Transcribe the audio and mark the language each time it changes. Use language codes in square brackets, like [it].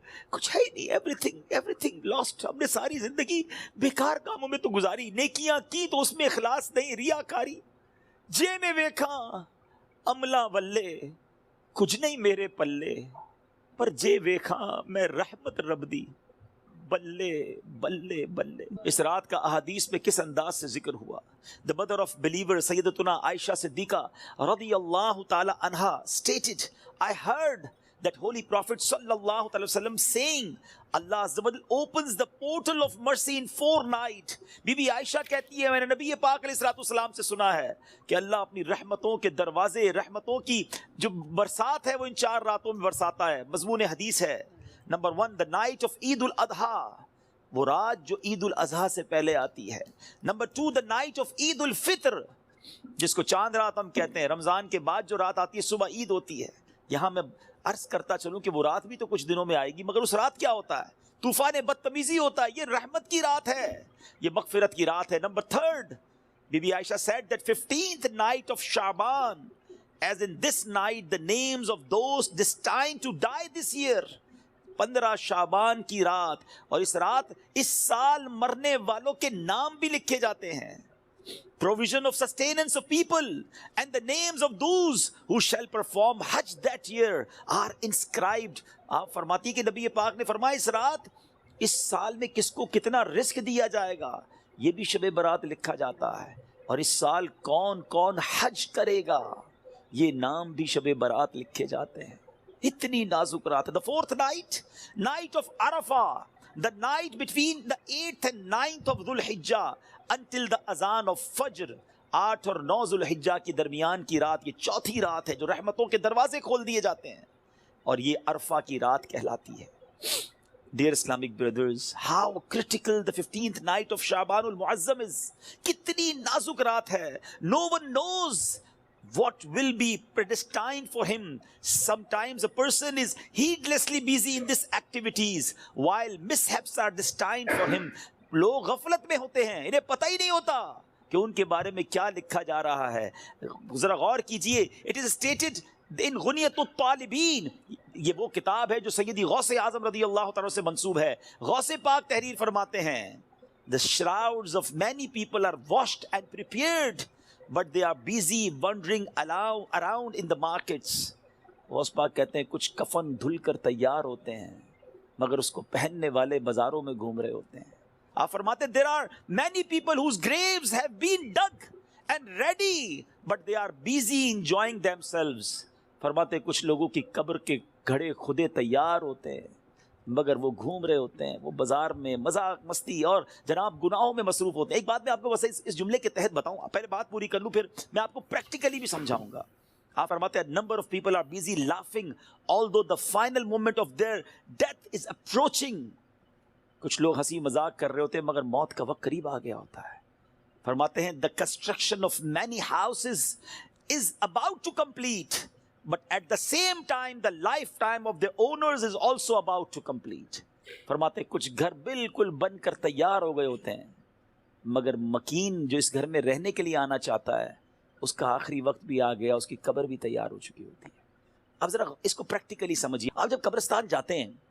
[ur] کچھ ہے ہی نہیں, [en] Everything lost. [ur] ہم نے ساری زندگی بیکار کاموں میں تو گزاری, نیکیاں کی تو اس میں اخلاص نہیں, ریاکاری. [pa] جے میں ویکھاں عملہ ولے کچھ نہیں میرے پلے, پر جے ویکھاں میں رحمت رب دی بلے بلے بلے. [ur] اس رات کا احادیث میں کس انداز سے ذکر ہوا. [en] The mother of believer سیدتنا عائشہ صدیقہ رضی اللہ تعالی عنہا stated, I heard that holy prophet sallallahu alaihi wasallam saying, Allah Azza wa Jal opens the portal of mercy in 4 nights. [ur] Be be عائشہ کہتی ہے میں نے نبی پاک علیہ الصلوۃ والسلام سے سنا ہے کہ اللہ اپنی رحمتوں کے دروازے, رحمتوں کی جو برسات ہے وہ ان 4 راتوں میں برساتا ہے. مضمون حدیث ہے نمبر 1, [en] the night of [ur] عید الاضحیٰ, وہ رات جو عید الاضحیٰ سے پہلے آتی ہے. نمبر 2, [en] the night of [ur] عید الفطر, جس کو چاند رات ہم کہتے ہیں. رمضان کے بعد جو رات آتی ہے صبح عید ہوتی ہے. یہاں میں عرض کرتا چلوں کہ وہ رات بھی تو کچھ دنوں میں آئے گی, مگر اس رات کیا ہوتا ہے؟ طوفان بدتمیزی ہوتا ہے. یہ رحمت کی رات ہے, یہ مغفرت کی رات ہے. [en] Number 3, بی بی Aisha said that 15th night of Shaban, as in this night the names of those destined to die this year. [ur] 15 شعبان کی رات, اور اس رات اس سال مرنے والوں کے نام بھی لکھے جاتے ہیں. [en] Provision of sustenance of people and the names of those who shall perform Hajj that year are inscribed. [ur] آپ فرماتی کہ نبی پاک نے فرمایا اس رات اس سال میں کس کو کتنا رزق دیا جائے گا یہ بھی شب برات لکھا جاتا ہے, اور اس سال کون کون حج کرے گا یہ نام بھی شب برات لکھے جاتے ہیں. اتنی نازک رات ہے. [en] The 4th night, night of Arafah, the night between the 8th and 9th of Dhul Hijjah until the azan of Fajr. [ur] 8 اور 9 ذوالحجہ کی درمیان کی رات, یہ چوتھی رات ہے جو رحمتوں کے دروازے کھول دیے جاتے ہیں. اور یہ عرفہ کی رات کہلاتی ہے. [en] Dear Islamic brothers, how critical the 15th night of Sha'ban al-Mu'azzam is. [ur] کتنی نازک رات ہے. [en] No one knows what will be predestined for him. Sometimes a person is heedlessly busy in these activities while mishaps are destined for him. [ur] لوگ غفلت میں ہوتے ہیں, انہیں پتہ ہی نہیں ہوتا کہ ان کے بارے میں کیا لکھا جا رہا ہے. ذرا غور کیجئے. [en] It is stated in [ur] غنیت الطالبین, یہ وہ کتاب ہے جو سیدی غوث اعظم رضی اللہ تعالیٰ سے منسوب ہے. غوث پاک تحریر فرماتے ہیں, [en] the shrouds of many people are washed and prepared but they are busy wandering around in the markets. [ur] Ghaus Pak کہتے ہیں کچھ کفن دھل کر تیار ہوتے ہیں مگر اس کو پہننے والے بازاروں میں گھوم رہے ہوتے ہیں. آپ فرماتے ہیں [en] there are many people whose graves have been dug and ready but they are busy enjoying themselves. [ur] فرماتے ہیں کچھ لوگوں کی قبر کے گھڑے خودے تیار ہوتے ہیں مگر وہ گھوم رہے ہوتے ہیں, وہ بازار میں مذاق مستی اور جناب گناہوں میں مصروف ہوتے ہیں. ایک بات میں آپ کو بس اس جملے کے تحت بتاؤں, پہلے بات پوری کر لوں پھر میں آپ کو پریکٹیکلی بھی سمجھاؤں گا. آپ فرماتے ہیں [en] number of people are busy laughing although the final moment of their death is approaching. [ur] کچھ لوگ ہنسی مذاق کر رہے ہوتے ہیں مگر موت کا وقت قریب آ گیا ہوتا ہے. فرماتے ہیں [en] the construction of many houses is about to complete but at the same time the lifetime of the owners is also about to complete. [ur] فرماتے ہیں کچھ گھر بالکل بن کر تیار ہو گئے ہوتے ہیں مگر مکین جو اس گھر میں رہنے کے لیے آنا چاہتا ہے اس کا آخری وقت بھی آ گیا, اس کی قبر بھی تیار ہو چکی ہوتی ہے. اب ذرا اس کو پریکٹیکلی سمجھیے. آپ جب قبرستان جاتے ہیں